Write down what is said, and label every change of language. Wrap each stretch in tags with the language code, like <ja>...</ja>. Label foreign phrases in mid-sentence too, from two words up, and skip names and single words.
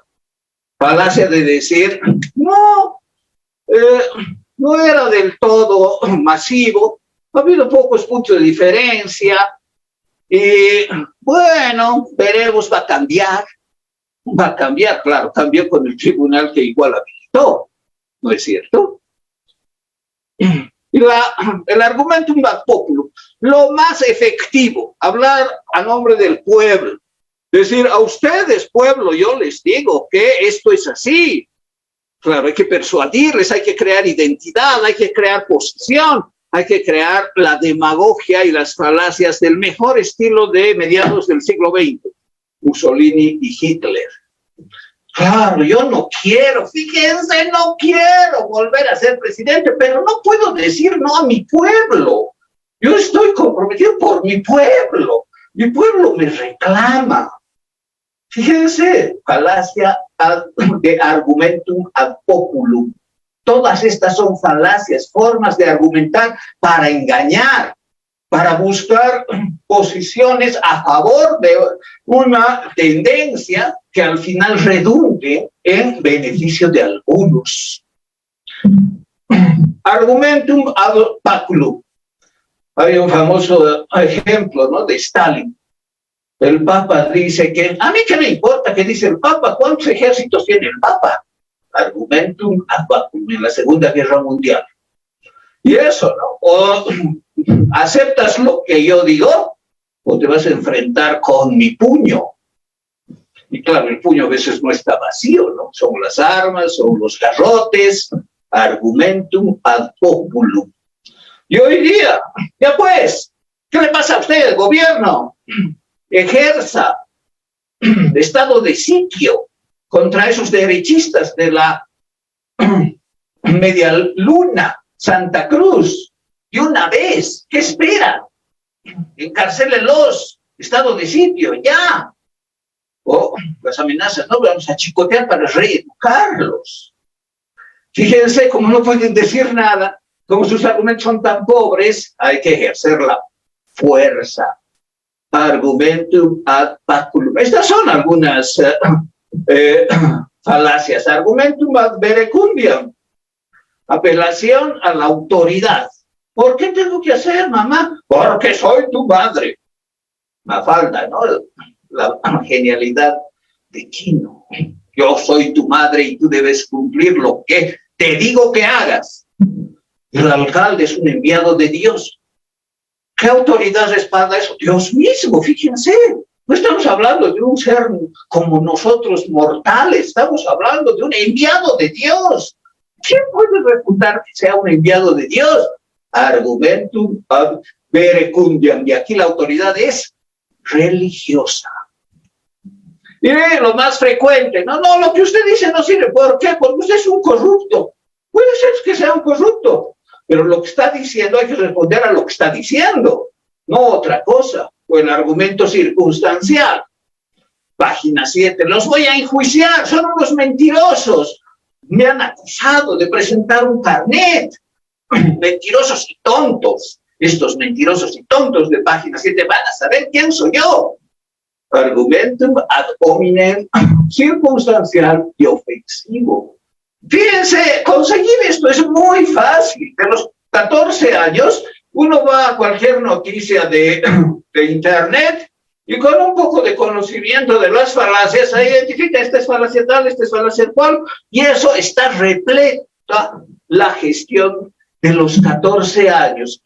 <es>Falacia de decir, no, no era del todo masivo, ha habido pocos puntos de diferencia, y bueno, veremos, va a cambiar, claro, cambió con el tribunal que igual habilitó, ¿no es cierto?</es> <la>Y el argumentum ad populum,</la> <es>lo más efectivo, hablar a nombre del pueblo, decir a ustedes, pueblo, yo les digo que esto es así. Claro, hay que persuadirles, hay que crear identidad, hay que crear posición, hay que crear la demagogia y las falacias del mejor estilo de mediados del siglo XX, Mussolini y Hitler. Claro, yo no quiero, fíjense, no quiero volver a ser presidente, pero no puedo decir no a mi pueblo. Yo estoy comprometido por mi pueblo me reclama. Fíjense, falacia de</es> <la>argumentum ad populum.</la> <es>Todas estas son falacias, formas de argumentar para engañar, para buscar posiciones a favor de una tendencia que al final redunde en beneficio de algunos.</es> <la>Argumentum ad populum.</la> <es>Hay un famoso ejemplo, ¿no?, de Stalin. El Papa dice que, a mí qué me importa qué dice el Papa, ¿cuántos ejércitos tiene el Papa?</es> <la>Argumentum ad populum</la> <es>en la Segunda Guerra Mundial. Y eso, ¿no? O aceptas lo que yo digo, o te vas a enfrentar con mi puño. Y claro, el puño a veces no está vacío, ¿no? Son las armas, son los garrotes,</es> <la>argumentum ad populum.</la> <es>Y hoy día, ya pues, ¿qué le pasa a usted, gobierno? Ejerza estado de sitio contra esos derechistas de la media luna, Santa Cruz. Y una vez, ¿qué espera? Encarcélenlos, estado de sitio, ya. O las amenazas, no, vamos a chicotear para reeducarlos. Fíjense, como no pueden decir nada, como sus argumentos son tan pobres, hay que ejercer la fuerza.</es> <la>Argumentum ad populum.</la> <es>Estas son algunas falacias.</es> <la>Argumentum ad verecundiam.</la> <es>Apelación a la autoridad. ¿Por qué tengo que hacer, mamá? Porque soy tu madre. Mafalda, ¿no? La genialidad de Quino. Yo soy tu madre y tú debes cumplir lo que te digo que hagas. El alcalde es un enviado de Dios. ¿Qué autoridad respalda eso? Dios mismo, fíjense. No estamos hablando de un ser como nosotros mortales, estamos hablando de un enviado de Dios. ¿Quién puede refutar que sea un enviado de Dios?</es> <la>Argumentum ad verecundiam.</la> <es>Y aquí la autoridad es religiosa. Y lo más frecuente, no, lo que usted dice no sirve. ¿Por qué? Porque usted es un corrupto. Puede ser que sea un corrupto, pero lo que está diciendo hay que responder a lo que está diciendo, no otra cosa. O el argumento circunstancial. Página 7. Los voy a enjuiciar, son unos mentirosos. Me han acusado de presentar un carnet. Mentirosos y tontos. Estos mentirosos y tontos de página 7 van a saber quién soy yo.</es> <la>Argumentum ad hominem</la> <es>circunstancial y ofensivo. Fíjense, conseguir esto es muy fácil. De los 14 años, uno va a cualquier noticia de internet y con un poco de conocimiento de las falacias, se identifica esta es falacia tal, esta es falacia cual, y eso está repleta la gestión de los 14 años.</es>